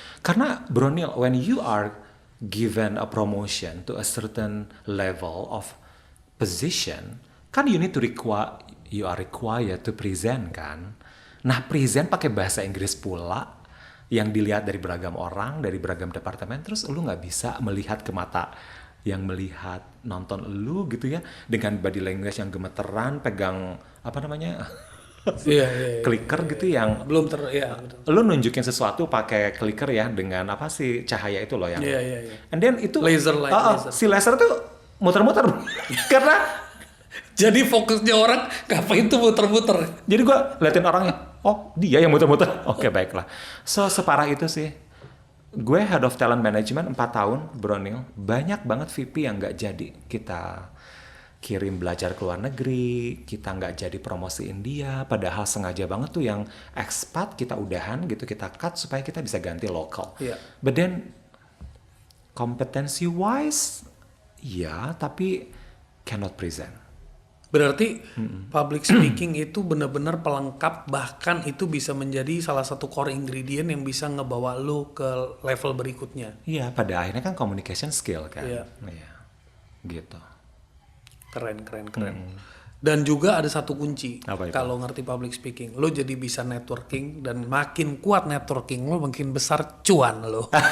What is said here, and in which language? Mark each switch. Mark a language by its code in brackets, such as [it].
[id] Karena [en] Bro Neil, when you are given a promotion to a certain level of position, kan you are required to present kan. [id] Nah present pakai bahasa Inggris pula, yang dilihat dari beragam orang, dari beragam departemen, terus lu nggak bisa melihat ke mata yang melihat nonton lu gitu ya, dengan body language yang gemeteran, pegang apa namanya clicker gitu yang belum betul. Lu nunjukin sesuatu pakai clicker ya, dengan apa sih cahaya itu loh yang [en] and then [id] itu [en] laser light, laser. [id] Si laser tuh muter-muter karena jadi fokusnya orang ngapain tuh muter-muter. Jadi gue liatin orangnya, oh dia yang muter-muter. Oke, baiklah. So separah itu sih. Gue [en] head of talent management [id] 4 tahun, Bro Neil. Banyak banget VP yang nggak jadi kita kirim belajar ke luar negeri, kita nggak jadi promosiin dia, padahal sengaja banget tuh yang expat kita udahan gitu, kita cut supaya kita bisa ganti lokal. [en] But then competency wise, [id] ya tapi [en] cannot present. [id] Berarti public speaking itu benar-benar pelengkap, bahkan itu bisa menjadi salah satu core ingredient yang bisa ngebawa lu ke level berikutnya. Iya, pada akhirnya kan communication skill kan. Iya. Gitu. Keren. Dan juga ada satu kunci. Kalau ngerti public speaking, lo jadi bisa networking, dan makin kuat networking lo makin besar cuan lo.